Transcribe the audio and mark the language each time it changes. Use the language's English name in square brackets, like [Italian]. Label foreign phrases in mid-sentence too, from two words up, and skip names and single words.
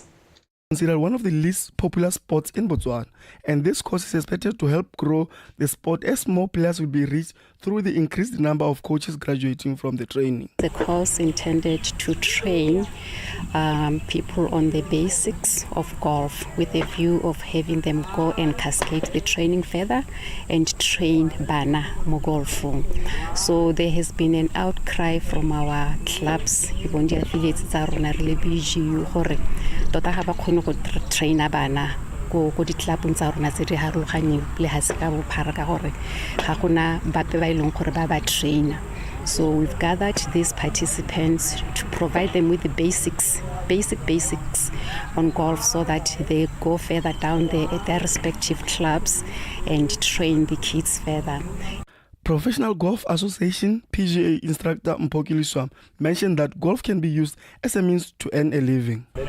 [English] Considered one of the least popular sports in Botswana, and this course is expected to help grow the sport as more players will be reached through the increased number of coaches graduating from the training. The course intended to train people on the basics of golf with a view of having them go and cascade the training further and train [Tswana] bana mo golfong. [English] So there has been an outcry from our clubs, even the affiliates [Tswana] tsa rona re le BGU gore tota ga ba khone go traina bana go di clubong tsa rona tse di harologaneng le ha se ka bophara ka gore ga gona bape ba ileng gore ba ba trainer. [English] So we've gathered these participants to provide them with the basics on golf so that they go further down there at their respective clubs and train the kids further. Professional Golf Association PGA instructor Mpokili Swam mentioned that golf can be used as a means to earn a living.